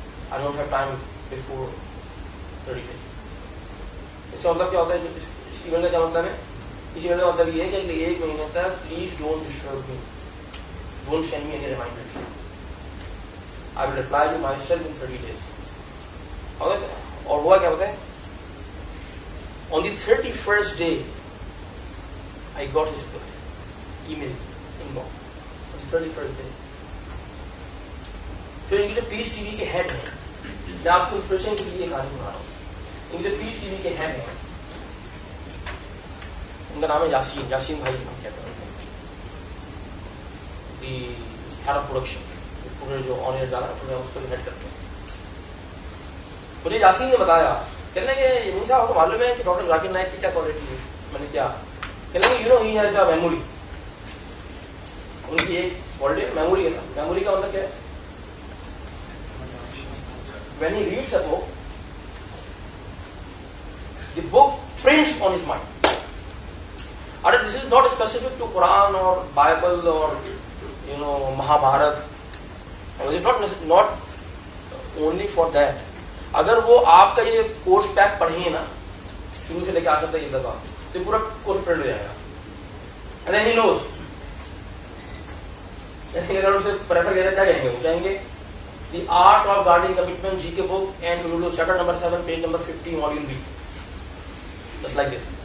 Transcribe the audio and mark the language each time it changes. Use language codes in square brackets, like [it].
[en] I don't have time before 30 days. [ur] اس کا مطلب کیا ہوتا ہے؟ اس ای میل کا کیا مطلب ہے؟ اس ای میل کا مطلب یہ ہے کہ اگلے 1 مہینے تک [en] Please don't disturb me, don't send me any reminder. I will reply you myself in 30 days. [ur] اور ہوا کیا بتائیں؟ [en] On the 31st day, I got his email inbox. On the 31st day. [ur] پھر ان کی جو پیس ٹی وی کے head ہیں، میں آپ کو انسپریشن کے لیے ایک کہانی سنا رہا ہوں. ان کے جو پیس ٹی وی کے ہیڈ ہیں، ان کا نام ہے یاسین بھائی ہم کہتے ہیں. [en] the head of production, [ur] پورے جو آن ایئر جانا ہے اس کو ہیڈ کرتے ہیں. مجھے یاسین نے بتایا، کہنے کہ یمین صاحب آپ کو معلوم ہے کہ ڈاکٹر ذاکر نائک کی کیا کوالٹی ہے؟ میں نے کیا؟ کہنے کہ [en] You know he has a memory. [ur] ان کی ایک کوالٹی میموری ہے. میموری کا مطلب کیا ہے؟ [en] when he reads a book, the book prints on his mind. And this is not specific to Quran or Bible or Mahabharata. It is not only for that. [ur] اگر وہ آپ کا یہ کورس پیک پڑھیں گے نا شروع سے لے کے آخر تک یہ دفعہ، تو پورا کورس پرنٹ ہو جائے گا. [en] And then he knows. [ur] اگر ان سے پریفر کریں کیا کہیں گے؟ وہ کہیں گے The Art of Guarding Commitment GK book [en] and we will do chapter number 7 page number 50 module B. Just like this.